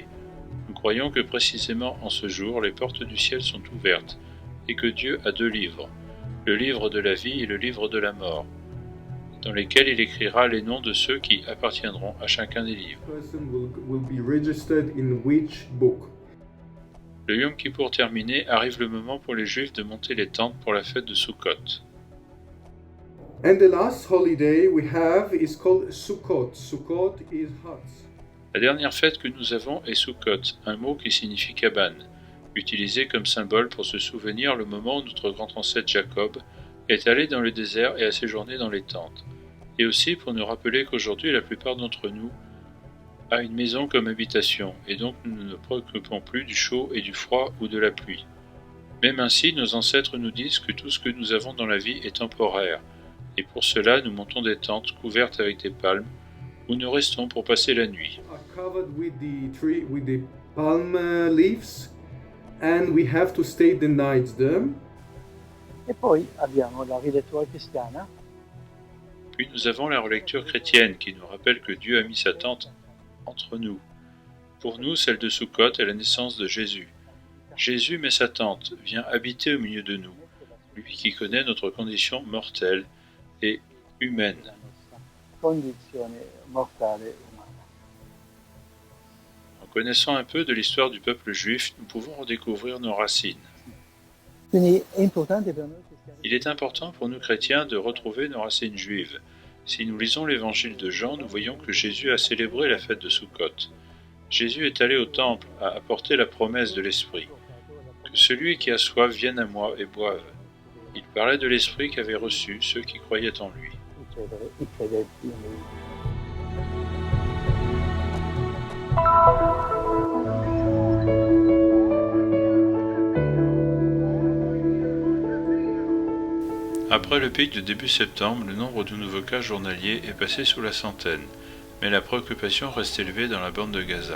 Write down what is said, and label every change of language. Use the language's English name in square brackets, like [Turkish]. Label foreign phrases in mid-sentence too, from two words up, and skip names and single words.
[French] Nous croyons que précisément en ce jour, les portes du ciel sont ouvertes et que Dieu a 2 livres, le livre de la vie et le livre de la mort, dans lesquels il écrira les noms de ceux qui appartiendront à chacun des livres. Le Yom Kippour terminé, arrive le moment pour les Juifs de monter les tentes pour la fête de Sukkot. [English] And the last holiday we have is called Sukkot. Sukkot is huts. [French] La dernière fête que nous avons est Sukkot, un mot qui signifie cabane, utilisé comme symbole pour se souvenir le moment où notre grand ancêtre Jacob est allé dans le désert et a séjourné dans les tentes, et aussi pour nous rappeler qu'aujourd'hui la plupart d'entre nous a une maison comme habitation, et donc nous ne nous préoccupons plus du chaud et du froid ou de la pluie. Même ainsi, nos ancêtres nous disent que tout ce que nous avons dans la vie est temporaire, et pour cela nous montons des tentes couvertes avec des palmes, où nous restons pour passer la nuit. [English] Are covered with the palm leaves, and we have to stay the night there. [Italian] E poi abbiamo la rilettura cristiana. [French] Puis nous avons la relecture chrétienne qui nous rappelle que Dieu a mis sa tente entre nous. Pour nous, celle de Sukkot est la naissance de Jésus. Jésus met sa tente, vient habiter au milieu de nous, lui qui connaît notre condition mortelle et humaine. [Italian] Condizione mortale umana. [French] En connaissant un peu de l'histoire du peuple juif, nous pouvons redécouvrir nos racines. [Italian] Quindi è importante per noi cristiani. [French] Il est important pour nous chrétiens de retrouver nos racines juives. Si nous lisons l'évangile de Jean, nous voyons que Jésus a célébré la fête de Sukkot. Jésus est allé au temple à apporter la promesse de l'Esprit. Que celui qui a soif vienne à moi et boive. Il parlait de l'Esprit qu'avaient reçu ceux qui croyaient en lui. [Italian] Ricevere i credenti in lui. [French] Après le pic de début septembre, le nombre de nouveaux cas journaliers est passé sous la centaine, mais la préoccupation reste élevée dans la bande de Gaza.